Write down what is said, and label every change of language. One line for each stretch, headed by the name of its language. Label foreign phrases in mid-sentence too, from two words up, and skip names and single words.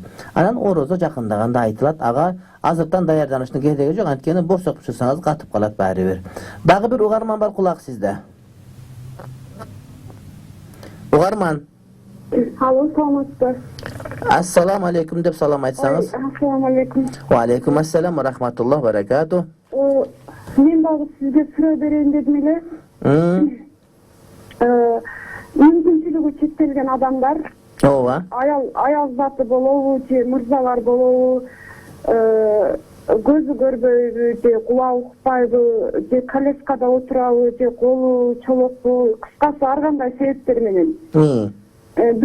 Kyrgyz: Анан орозо жакындаганда айтылат. Ага азыртан даярданыштын кереги жок, анткени борсок чыксаңыз катып калат баары бир. Дагы бир угарман бар, кулак сизде. Угарман. Алло, саламатсызбы?
Arabic: السلام عليكم
Kyrgyz: деп салам айтсаңыз.
Arabic: السلام عليكم. وعليكم السلام ورحمة الله بركاته.
Kyrgyz: Мен дагы сизге суроо берейин дедим эле. Мүмкүнчүлүгү чектелген адамдар, Ооба. аял заты болобу, же мырзалар болобу, көзү көрбөйбү, же кулагы укпайбы, же коляскада отурабы, же колу чолокпу, кыскасы ар кандай себептер менен.